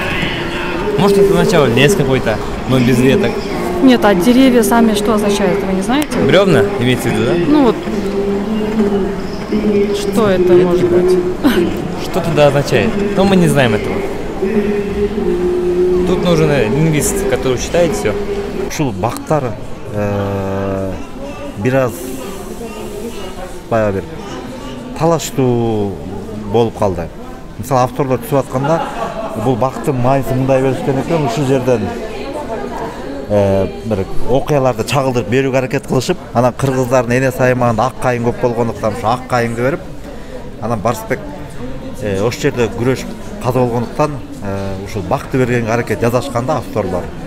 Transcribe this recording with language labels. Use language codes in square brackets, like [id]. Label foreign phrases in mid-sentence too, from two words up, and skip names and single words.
[ru] Может, это сначала лес какой-то, но без веток. Нет, а деревья сами что означают, вы не знаете? Бревна, имеется в виду, да? Ну вот, что это может быть? Что туда означает? Но мы не знаем этого. Тут нужен лингвист, который читает все. [ky] Ушул бактар бираз баягы бир талаштуу болуп калды. Мисалы авторлор түсүп атканда бул бактын мааниси мындай беришкен экен, ушул жерден бир окуяларды чагылдырып берүүгө аракет кылышып, анан кыргыздардын эне саймагында ак кайын көп болгондуктан ушу ак кайыңды берип, анан Барсбек ошол жерде күрөшүп каза болгондуктан ушул бакты бергенге аракет жасашканда авторлор.